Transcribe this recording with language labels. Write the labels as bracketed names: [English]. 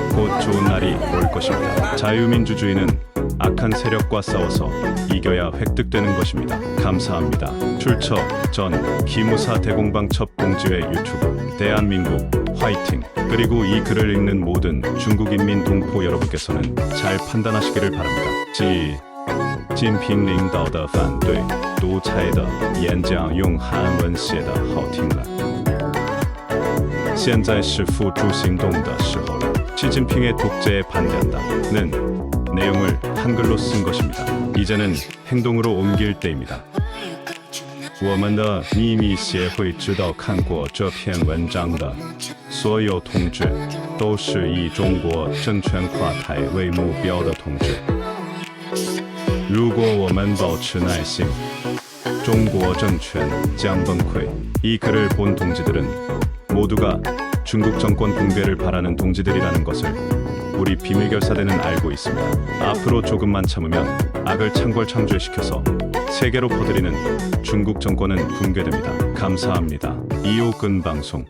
[Korean] 곧 좋은 날이 올 것입니다. 자유민주주의는 악한 세력과 싸워서 이겨야 획득되는 것입니다. 감사합니다. 출처 전 기무사 대공방첩 공지회 유튜브 대한민국 화이팅! 그리고 이 글을 읽는 모든 중국인민 동포 여러분께서는 잘 판단하시기를 바랍니다. [Chinese] 习近平领导的反对独裁的演讲用韩文写得好听了，现在是付诸行动的时候了。 [Korean] 시진핑의 독재에 반대한다는 내용을 한글로 쓴 것입니다. 이제는 행동으로 옮길 때입니다. [Chinese] 我们的秘密协会知道看过这篇文章的所有同志都是以中国政权垮台为目标的同志。如果我们保持耐心，中国政权将崩溃。 [Korean] 이 글을 본 동지들은 모두가 중국 정권 붕괴를 바라는 동지들이라는 것을 우리 비밀결사대는 알고 있습니다. 앞으로 조금만 참으면 악을 창궐창조시켜서 세계로 퍼뜨리는 중국 정권은 붕괴됩니다. 감사합니다. 이호근 방송